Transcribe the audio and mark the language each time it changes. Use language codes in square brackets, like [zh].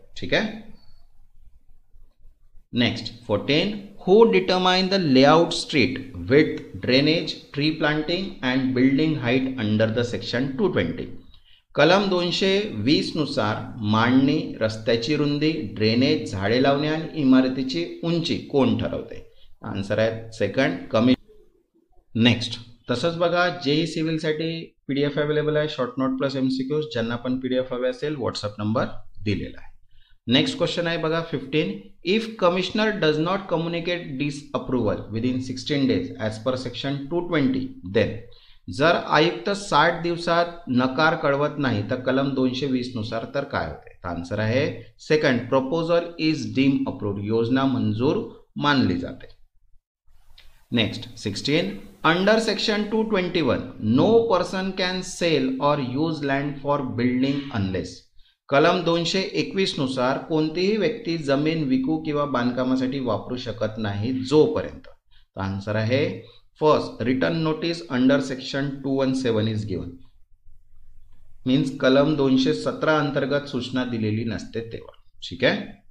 [mr] ठीक आहे. [en] Next 14, who determine the layout street with drainage, tree planting and building height under the section 220. [mr] कलम 220 नुसार मांडणी, रस्त्याची रुंदी, ड्रेनेज, झाडे लावणे आणि इमारतीची उंची कोण ठरवते? आन्सर आहे सेकंड, कमिशनर. नेक्स्ट तसंच बघा जेई सिव्हिलसाठी PDF अवेलेबल आहे, शॉर्ट नोट प्लस MCQs. ज्यांना पण PDF हवे असेल व्हॉट्सअप नंबर दिलेला आहे. नेक्स्ट क्वेश्चन आहे बघा 15, [en] If commissioner does not communicate disapproval within 16 days as per section 220 then. [mr] जर आयुक्त 60 दिवसात नकार कळवत नाही तर कलम 220 नुसार तर काय होते? [en] Answer आहे second, proposal is deem approved. [mr] योजना मंजूर मानली जाते. [en] Next 16, under section 221 no person can sell or use land for building unless. [mr] कलम 221 नुसार कोणतीही व्यक्ती जमीन विकू किंवा बांधकामासाठी वापरू शकत नाही जोपर्यंत. [en] Answer आहे first, return notice under section 217 is given. [mr] Means कलम 217 अंतर्गत सूचना दिलेली नसते तेव्हा. ठीक आहे.